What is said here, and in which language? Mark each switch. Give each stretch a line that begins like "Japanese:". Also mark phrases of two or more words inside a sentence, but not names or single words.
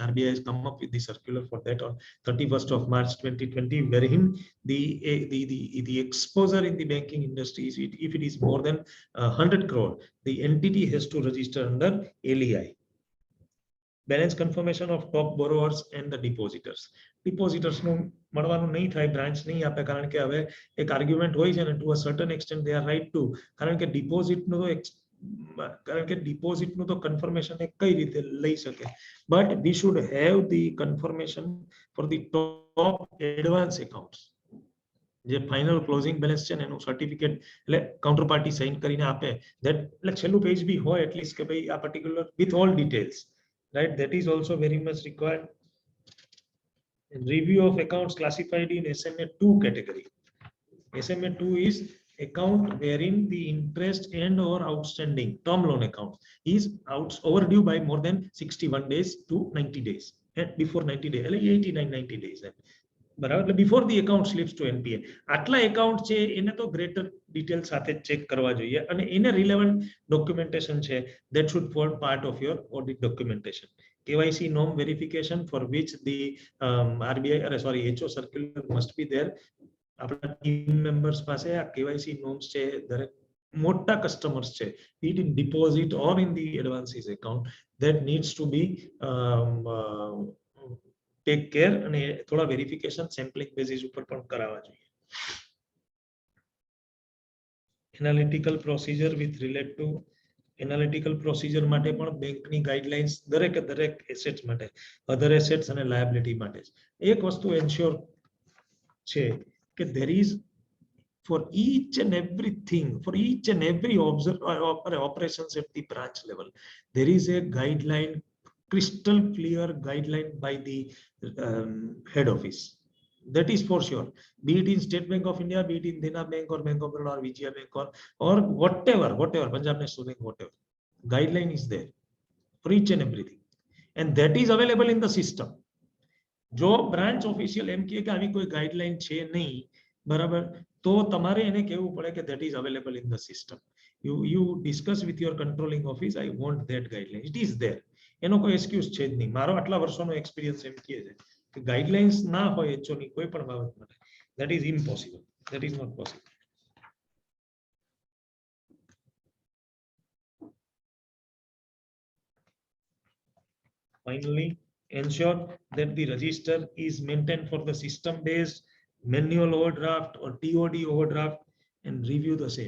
English: RBI has come up with the circular for that on 31st of March 2020, wherein the exposure in the banking industry is, if it is more than 100 crore, the entity has to register under LEI. Balance confirmation of top borrowers and the depositors.
Gujarati: Depositors નું મળવાનું નહીં થાય, બ્રાન્ચ નહીં આપે, કારણ કે હવે એક આર્ગ્યુમેન્ટ હોય છે ને,
English: to a certain extent they are right to,
Gujarati: કારણ કે ડિપોઝિટનું તો કન્ફર્મેશન એ કઈ રીતે લઈ શકે,
English: but we should have the confirmation for the top advance accounts.
Gujarati: જે ફાઇનલ ક્લોઝિંગ બેલેન્સ છે ને એનું સર્ટિફિકેટ એટલે કાઉન્ટરપાર્ટી સાઇન કરીને આપે, ધેટ એટલે છેલ્લું પેજ બી હોય એટલીસ્ટ કે ભાઈ આ પર્ટિક્યુલર
English: with all details, right? That is also very much required. And review of accounts classified in SMA 2 category. SMA 2 is account wherein the interest and or outstanding term loan account is overdue by more than 61 days to 90 days. And before 90 days, 89-90 days. બરાબર, before the account slips to NPA.
Gujarati: આટલા account છે એને તો
English: greater detail
Gujarati: સાથે ચેક કરવા જોઈએ, અને એને relevant documentation છે
English: that should form part of your audit documentation. KYC norm verification for which the RBI HO circular must be there.
Gujarati: આપણા
English: team members
Gujarati: પાસે આ
English: KYC norms
Gujarati: છે, દરેક મોટા customers છે,
English: be it in deposit or in the advances account, that needs to be take care,
Gujarati: અને થોડા વેરિફિકેશન સેમ્પલિંગ બેસિસ ઉપર પણ કરાવવા જોઈએ.
English: analytical procedure with relate to analytical procedure
Gujarati: માટે પણ બેંકની ગાઈડલાઇન્સ દરેકે દરેક એસેટ્સ માટે,
English: other assets
Gujarati: અને લાયબિલિટી માટે એક વસ્તુ એન્શ્યોર છે કે
English: there is for each and everything, for each and every operations at the branch level, there is a guideline, crystal clear guideline by the head office. That is for sure. Be it in State Bank of India, be it in Dena Bank or Bank of Baroda or Vijaya Bank or whatever, Punjab National Bank, whatever. Guideline is there for each and everything. And that is available in the system.
Gujarati: જો બ્રાન્ચ ઓફિશિયલ એમ કહે કે આવી કોઈ ગાઈડલાઈન છે નહીં, બરાબર, તો તમારે એને કહેવું પડે કે
English: that is available in the system. You discuss with your controlling office, I want that guideline. It is there.
Gujarati: એનો કોઈ એક્સક્યુઝ છે જ નહીં. મારો આટલા વર્ષોનો એક્સપિરિયન્સ એમ કહે છે કે ગાઈડલાઇન્સ ના હોય એચઓ ની કોઈ પણ બાબત માટે,
English: that is impossible. That is not possible. Finally, ensure that the register is maintained for the system based manual overdraft or TOD overdraft, and review the same.